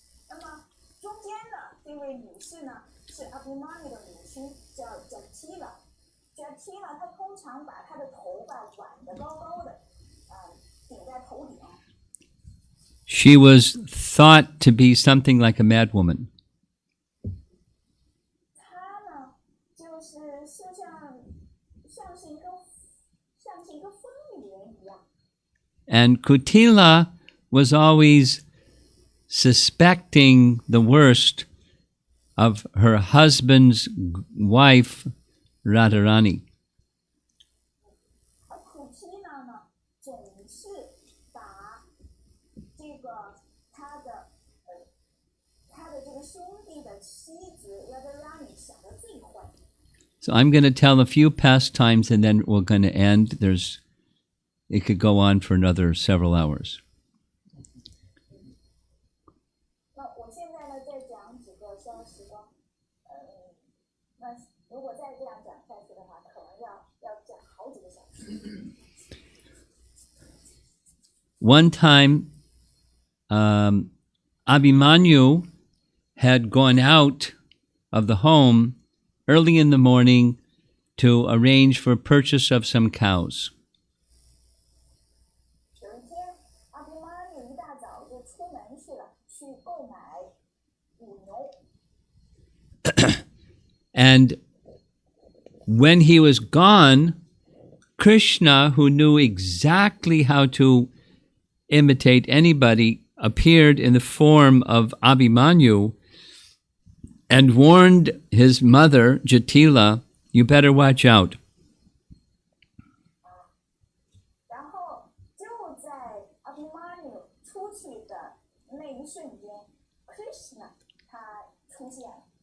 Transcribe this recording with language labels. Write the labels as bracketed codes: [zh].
[zh] 那么中间的这位女士呢，是阿比玛尼的母亲，叫 Jatila。Jatila 她通常把她的头发挽得高高的，顶在头顶。 [en] She was thought to be something like a madwoman. [zh] 她呢，就是像是一个疯女人一样。 [en] And Kutila was always suspecting the worst of her husband's wife, Radharani. [zh] 而Kutila呢，总是把这个他的这个兄弟的妻子 Radharani 想得最坏。 [en] So I'm going to tell a few pastimes and then we're going to end. It could go on for another several hours. [zh] 那我现在呢，再讲几个消时光。那如果再这样讲下去的话，可能要讲好几个小时。 [en] One time, Abhimanyu had gone out of the home early in the morning to arrange for purchase of some cows. [zh] 有一天，阿比妈咪一大早就出门去了，去购买母牛。 [en] And when he was gone, Krishna, who knew exactly how to imitate anybody, appeared in the form of Abhimanyu and warned his mother, Jatila, you better watch out. [zh] 然后就在阿比妈咪出去的那一瞬间 ，Krishna 他出现了。